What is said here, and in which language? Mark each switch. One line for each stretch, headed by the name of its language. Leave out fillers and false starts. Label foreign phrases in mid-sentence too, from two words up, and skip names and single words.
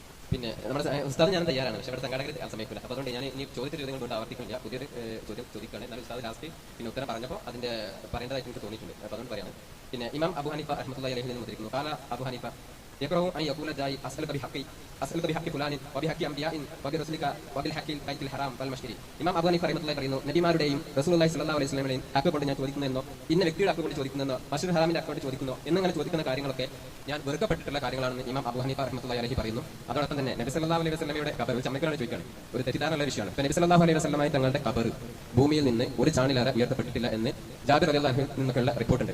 Malayalam: പിന്നെ നമ്മുടെ ഉസ്താദ് ഞാൻ തയ്യാറാണ്, പക്ഷേ ഇവിടെ സംഘാടകർ സമയക്കില്ല. അപ്പോൾ അതുകൊണ്ട് ഞാൻ ഇനി ചോദ്യത്തിൽ ചോദ്യങ്ങൾ കൊണ്ട് ആവർത്തിക്കില്ല, പുതിയൊരു ചോദ്യം ചോദിക്കുകയാണ്. എന്നാലും ഉസ്താദ് ലാസ്റ്റ് പിന്നെ ഉത്തരം പറഞ്ഞപ്പോൾ അതിന്റെ പറയേണ്ടതായിട്ട് എനിക്ക് തോന്നിയിട്ടുണ്ട്. അപ്പോൾ അതുകൊണ്ട് പറയാണ്. പിന്നെ ഇമാം അബു ഹനീഫ
Arabic: رحمة الله عليه
Malayalam: നിന്ന് ഉദ്ധരിക്കുന്നു,
Arabic: قال أبو حنيفة يكره أن يقول الداعي أسألك بحق فلان وبحق أنبياء وبرسلك وبالحق البيت الحرام والمشعر.
Malayalam: ഇമാം അബൂ ഹനീഫ റഹ്മത്തുള്ളാഹി പറയുന്നു, നബിമാരുടെയും റസൂലുള്ളാഹി
Arabic: صلى الله عليه وسلم
Malayalam: ഹക്ക് കൊണ്ട് ഞാൻ ചോദിക്കുന്നതെന്നോ ഇന്ന വ്യക്തിയുടെ ഹക്ക് കൊണ്ട് ചോദിക്കുന്നതെന്നോ മസ്ജിദുൽ ഹറാമിന്റെ ഹക്ക് കൊണ്ട് ചോദിക്കുന്നോ എന്നിങ്ങനെ ചോദിക്കുന്ന കാര്യങ്ങളൊക്കെ ഞാൻ വെറുക്കപ്പെട്ടിട്ടുള്ള കാര്യങ്ങളാണെന്ന് ഇമാം അബൂ ഹനീഫ
Arabic: رحمة الله عليه
Malayalam: പറയുന്നു. അതോടൊപ്പം തന്നെ നബി
Arabic: صلى الله عليه وسلم
Malayalam: ഖബർ ചമ്മക്കലാണ് ചോദിക്കുകയാണ്, ഒരു തെറ്റിദ്ധാരണയുള്ള വിഷയമാണ്. നബി
Arabic: صلى الله عليه وسلم
Malayalam: തങ്ങളുടെ ഖബർ ഭൂമിയിൽ നിന്ന് ഒരു ചാണിലേറെ ഉയർത്തപ്പെട്ടിട്ടില്ല എന്ന് ജാബിർ
Arabic: رضي الله عنه
Malayalam: നിന്നൊക്കെയുള്ള റിപ്പോർട്ടുണ്ട്.